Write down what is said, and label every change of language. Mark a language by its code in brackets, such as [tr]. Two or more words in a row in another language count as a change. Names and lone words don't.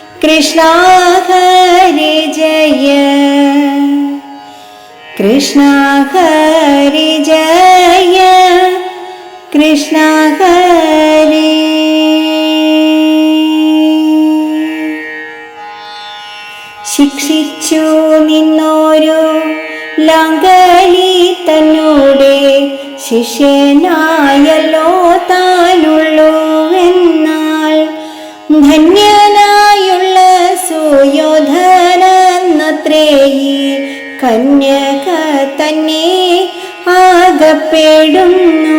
[sa] कृष्ण हरे जय, कृष्ण हरे जय, कृष्ण हरे. [ml] ശിക്ഷിച്ചു നിന്നോരു ലാംഗലി തന്നോടെ ശിഷ്യനായല്ലോ താനുള്ളൂ എന്നാൽ ധന്യനായുള്ള സുയോധനത്രേയി കന്യക തന്നെ ആകപ്പെടുന്നു.